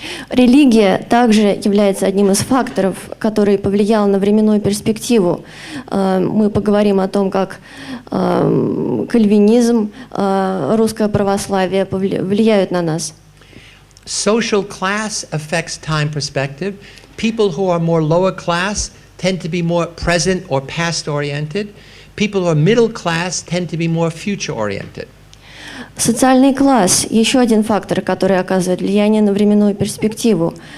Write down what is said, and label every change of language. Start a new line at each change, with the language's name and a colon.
Russian: Религия также является одним из факторов, который повлиял на временную перспективу. Мы поговорим о том, как кальвинизм, русское православие влияют на нас.
English: Social class affects time perspective. People who are more lower class tend to be more present or past oriented. People who are middle class tend to be more future oriented.
Russian: Социальный класс – еще один фактор, который оказывает влияние на временную перспективу.